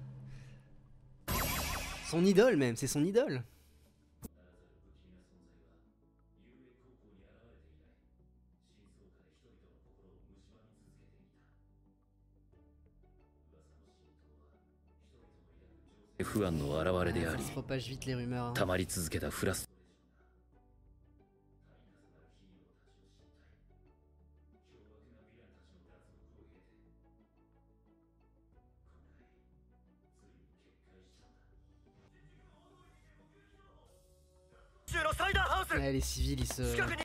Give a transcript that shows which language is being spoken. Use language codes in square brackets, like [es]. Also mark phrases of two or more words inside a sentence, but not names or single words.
[fr] Son idole même, c'est son idole. Ça se propage vite les rumeurs. Hein. [ja] たまり続けたフラス [fr] Ouais, les civils ils se...